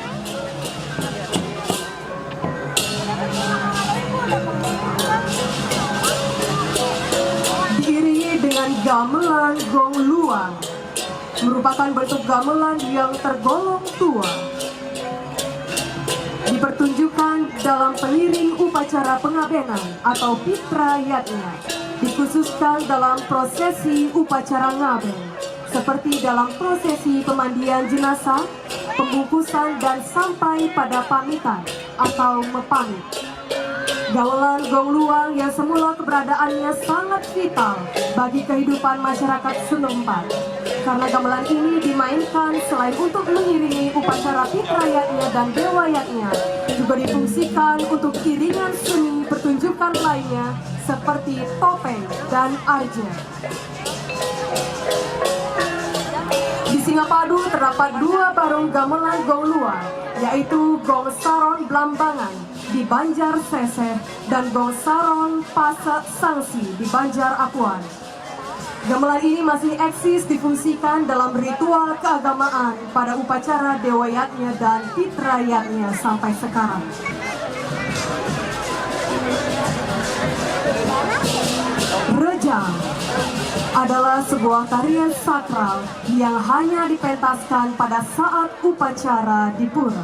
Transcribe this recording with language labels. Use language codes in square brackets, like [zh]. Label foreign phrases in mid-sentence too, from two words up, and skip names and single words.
[id] Diiringi dengan gamelan gong luang, merupakan bentuk gamelan yang tergolong tua. Dipertunjukkan dalam pengiring upacara pengabenan atau pitra yatnya, dikhususkan dalam prosesi upacara ngaben, seperti dalam prosesi pemandian jenazah, pembungkusan dan sampai pada pamitan atau mepamit. Gamelan gong luang yang semula keberadaannya sangat vital bagi kehidupan masyarakat setempat. Karena gamelan ini dimainkan selain untuk mengiringi upacara pitrayatnya dan dewayatnya, juga difungsikan untuk iringan seni pertunjukan lainnya seperti topeng dan arja. Di Singapadu terdapat dua barong gamelan gong luang, yaitu Gong Saron Blambangan di Banjar Seseh dan Gong Saron Pasak Sangsi di Banjar Apuan. Gamelan ini masih eksis difungsikan dalam ritual keagamaan pada upacara dewayatnya dan pitrayatnya sampai sekarang. Rejang adalah sebuah tarian sakral yang hanya dipentaskan pada saat upacara di pura.